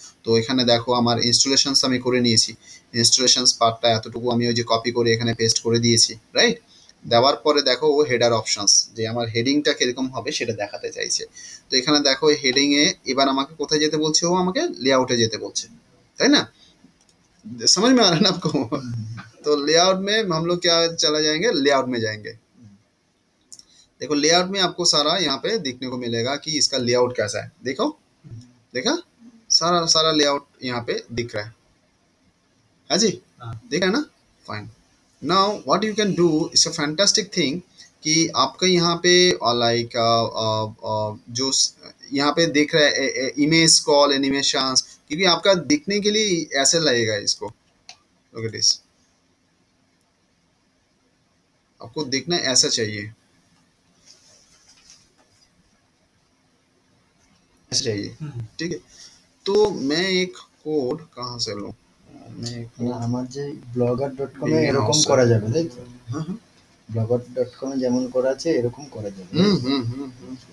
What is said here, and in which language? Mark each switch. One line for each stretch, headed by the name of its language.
Bangla: তো এখানে দেখো আমার ইনস্টলেশনস আমি করে নিয়েছি, ইনস্টলেশনস পার্টটা এতটুকু আমি ওই যে কপি করে এখানে পেস্ট করে দিয়েছি, রাইট। দেওয়ার পরে দেখো ও হেডার অপশনস, যে আমার হেডিংটা কিরকম হবে সেটা দেখাতে চাইছে। তো এখানে দেখো হেডিং এ এবার আমাকে কোথায় যেতে বলছে, ও আমাকে লেআউটে যেতে বলছে, তাই না।
Hindi: समझ में आ रहा है ना आपको? तो लेआउट में हम लोग क्या चला जाएंगे, लेआउट में जाएंगे। देखो लेआउट में आपको सारा यहाँ पे देखने को मिलेगा कि इसका लेआउट कैसा है। देखो, देखा, सारा सारा लेआउट यहाँ पे दिख रहा है जी, हाँ। देखा है ना? Fine.
English: now what you can do, it's a fantastic thing
Hindi: कि आपका यहाँ पे लाइक जो यहाँ पे देख रहा है इमेज कॉल एनिमेशंस, क्योंकि आपका दिखने के लिए ऐसे लगेगा इसको।
English: look at this,
Hindi: आपको देखना ऐसा चाहिए, ऐसा चाहिए, ठीक है? तो मैं एक कोड कहाँ से लूँ? मैं एक
Bangla: না আমার যে blogger.com এ
English: Green
Bangla: এরকম
English: house
Bangla: করা যাবে তাই তো
Hindi: हाँ हाँ
Bangla: blogger.com এ যেমন করা আছে এরকম করা যাবে